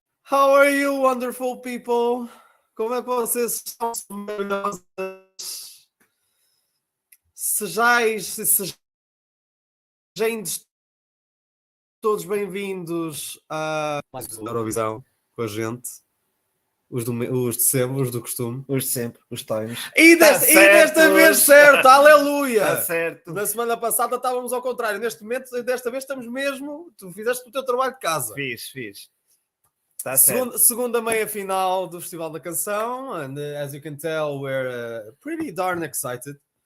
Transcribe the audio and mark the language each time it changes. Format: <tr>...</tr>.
<en>How are you, wonderful people?</en> <pt>Como é que vocês estão? Sejais todos bem-vindos a mais uma Eurovision com a gente. Os de sempre, os do costume. Os de sempre, os times. E desta vez certo, aleluia! Está certo. Na semana passada estávamos ao contrário. Neste momento, desta vez estamos mesmo... Tu fizeste o teu trabalho de casa. Fiz. Está certo. Segunda meia-final do Festival da Canção.</pt> <en>And as you can tell, we're pretty darn excited.</en>